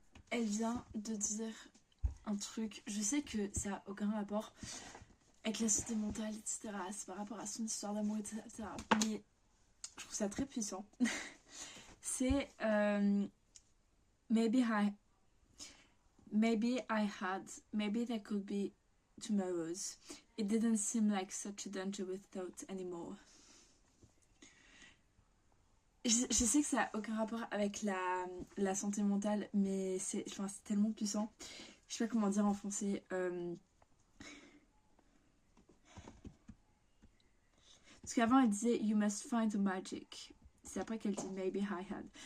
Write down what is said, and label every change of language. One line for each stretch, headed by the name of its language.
French: Elle vient de dire un truc, je sais que ça n'a aucun rapport avec la santé mentale, etc. C'est par rapport à son histoire d'amour, etc. Mais je trouve ça très puissant. C'est
English: maybe I had, maybe there could be tomorrows. It didn't seem like such a dangerous thought anymore.
French: Je sais que ça n'a aucun rapport avec la santé mentale, mais c'est tellement puissant. je sais pas comment dire en français. Parce qu'avant elle disait
English: You must find the magic.
French: C'est après qu'elle dit
English: Maybe I had.